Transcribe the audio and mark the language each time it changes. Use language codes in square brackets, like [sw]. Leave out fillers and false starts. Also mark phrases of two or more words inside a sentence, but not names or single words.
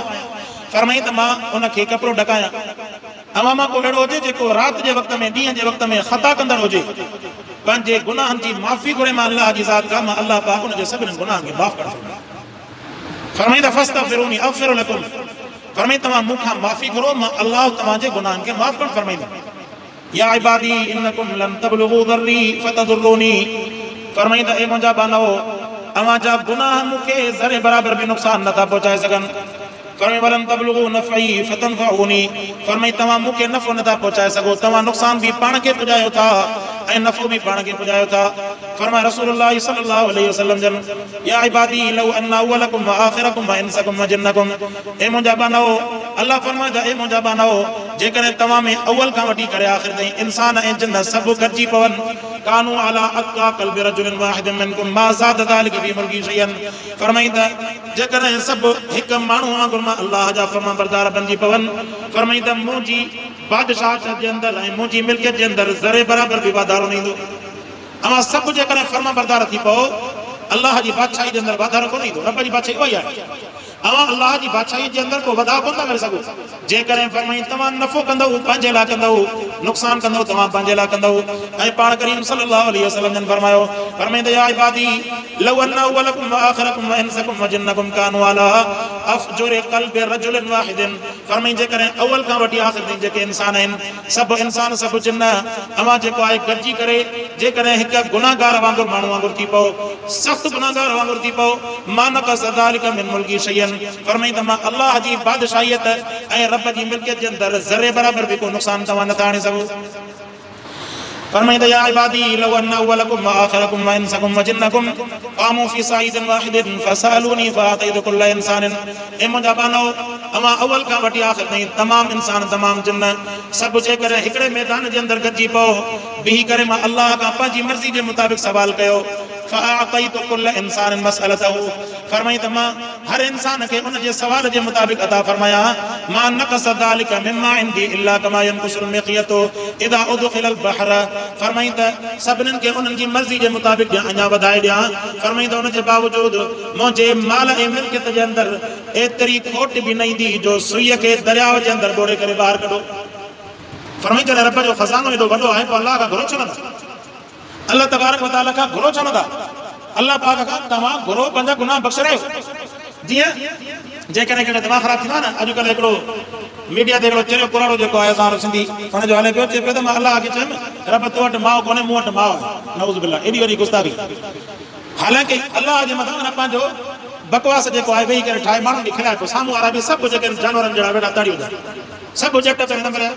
[sd] फरमाईं त मां उनखे कपिड़ो ढकायां। अवां मां को अहिड़ो हुजे जेको राति जे वक़्त में, ॾींहं जे वक़्त में ख़ता कंदड़ हुजे, पंहिंजे गुनाहनि जी माफ़ी घुरे मां अल्लाह जी ज़ात खां, मां अल्लाह पाक उनजे सभिनी गुनाहनि खे माफ़ करे छॾींदुमि। फरमाईं त [ar] فاستغفروني أغفر لكم, [sd] फरमाईं तव्हां मूंखां माफ़ी घुरो, मां अल्लाह तव्हांजे गुनाहनि खे माफ़ करणु फरमाईंदुमि। [ar] يا عبادي إنكم لن تبلغوا ضري فتضروني, [sd] फरमाईं त ए मुंहिंजा बानो, अवां जा गुनाह मूंखे ज़रे बराबर भी नुक़सान नथा पहुचाए सघनि। फरमाईं [ar] ولن تبلغوا نفعي فتنفعوني, [sd] फरमाईं तव्हां मूंखे नफ़ो नथा पहुचाए सघो, तव्हां नुक़सान भी पाण खे पुॼायो था ऐं नफ़ो भी पाण खे पुॼायो था। फरमाए [ar] رسول الله صلى الله عليه وسلم [sd] जन, [ar] يا عبادي لو أن أولكم وآخركم وإنسكم وجنكم, [sd] ए मुंहिंजा बानो, अल्लाह फरमाए त ए मुंहिंजा बानो, जेकॾहिं तव्हां में अव्वल खां वठी करे आख़िर ताईं इंसान ऐं जिन्न सभु गॾिजी पवनि, [ar] كانوا على أتقى قلب رجل واحد منكم ما زاد ذلك في ملكي شيئا, [sd] फरमाईं त जेकॾहिं सभु हिकु माण्हू वांगुरु मां अल्लाह जा फरमाबरदार बणिजी पवनि, फरमाईं त मुंहिंजी बादशाहत जे अंदरि ऐं मुंहिंजी मिल्कियत जे अंदरि ज़रे बराबर भी वाधारो न ईंदो। अवां सभु जेकॾहिं फरमाबरदार थी पओ, अल्लाह जी बादशाही जे अंदरि वाधारो कोन ईंदो। रब जी बादशाही उहा ई आहे। अवां अल्लाह जी बादशाही जे अंदरि को वाधारो कोन था करे सघो। जेकॾहिं फरमाईं तव्हां नफ़ो कंदव पंहिंजे लाइ कंदव, नुक़सान कंदव तव्हां पंहिंजे लाइ कंदव। ऐं पाण करीम [ar] صلى الله عليه وسلم [sd] जन फरमायो, फरमाईंदा [ar] يا عبادي لو أن أولكم وآخركم وإنسكم وجنكم كانوا على أفجر قلب رجل واحد, [sd] फरमाईं जेकॾहिं अव्वल खां वठी आख़िर ताईं जेके इंसान आहिनि, सभु इंसान सभु जिन्न, अवां जेको आहे गॾिजी करे जेकॾहिं हिकु गुनाहगार वांगुरु माण्हू वांगुरु थी पओ, सख़्तु गुनाहगार वांगुरु थी पओ, [ar] ما نقص ذلك من ملكي شيئا, [sd] फरमाईं त मां अल्लाह जी बादशाहियत ऐं रब जी मिल्कियत जे अंदरि ज़रे बराबर भी को नुक़सान तव्हां नथा आणे सघो। फरमाईंदा [ar] يا عبادي لو أن أولكم وآخركم وإنسكم وجنكم قاموا في صعيد واحد فسألوني فأعطيت كل إنسان, [sd] ए मुंहिंजा बानो, अवां अव्वल खां वठी आख़िर ताईं तमामु इंसान तमामु जिन्न सभु जेकॾहिं हिकिड़े मैदान जे अंदरि गॾिजी पओ, बीही करे मां अल्लाह खां पंहिंजी मर्ज़ी जे मुताबिक़ सवाल कयो, [ar] فأعطيت كل إنسان مسألته, [sd] फरमाईं त मां हर इंसान खे उन जे सवाल जे मुताबिक़ अता फरमाया। [ar] ما نقص ذلك مما عندي إلا كما ينقص المخيط إذا أدخل البحر, [sd] फरमाईं त सभिनीनि खे उन्हनि जी मर्ज़ी जे मुताबिक़ अञा वधाए ॾियां। फरमाईं त उन जे बावजूदि मुंहिंजे माल ऐं मिल्कियत जे अंदरि एतिरी खोट बि न ईंदी जो सुईअ खे दरियाव जे अंदरि ॿोड़े करे ॿाहिरि कढो। फरमाईं जॾहिं रब जो ख़ज़ानो एॾो वॾो आहे, पोइ अल्लाह खां घुरो छो नथा? अल्लाह [ar] تبارك وتعالى [sd] खां घुरो छो नथा? अल्लाह पाक खां तव्हां घुरो पंहिंजा गुनाह बख़्शरायो। जीअं जेकॾहिं कॾहिं दिमाग़ ख़राब थींदो आहे न, अॼुकल्ह हिकिड़ो मीडिया ते हिकिड़ो चरियो कुराड़ो जेको आहे असां सिंधी हुनजो हले पियो, चए पियो त मां अल्लाह खे चयुमि रब तो वटि माउ कोन्हे, मूं वटि माउ आहे। [ar] نعوذ بالله, [sd] एॾी वॾी गुस्ताखी। हालांकि अल्लाह जे मथां पंहिंजो बकवास जेको आहे वेही करे ठाहे माण्हुनि खे खिलाए पियो, साम्हूं वारा बि सभु जेके जानवरनि जहिड़ा वेठा तड़ी विधा, सभु जट पे न मिलिया।